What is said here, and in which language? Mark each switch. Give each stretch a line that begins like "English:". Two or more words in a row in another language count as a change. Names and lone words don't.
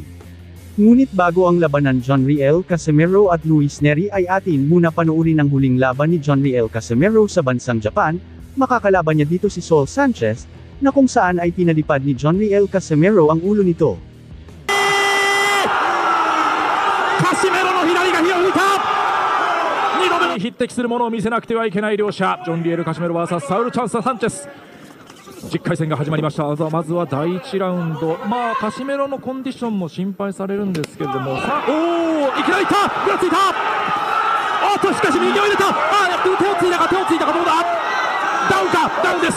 Filipino: Ngunit bago ang labanan John Riel Casimero at Luis Nery ay atin muna panoorin ang huling laban ni John Riel Casimero sa bansang Japan, makakalaban niya dito si Saul Sanchez, na kung saan ay pinalipad ni John Riel Casimero ang ulo nito.
Japanese: Casimero の左が火を吹いた2度目に匹敵するものを見せなくてはいけない両者ジョン・リエル・カシメロ vs サウル・チャンス・サンチェス10回戦が始まりました。まずは第1ラウンド、カシメロのコンディションも心配されるんですけれども、さあいきなりいったぐらついたおっとしかし右を入れた手をついたかどうだダウンかダウンです。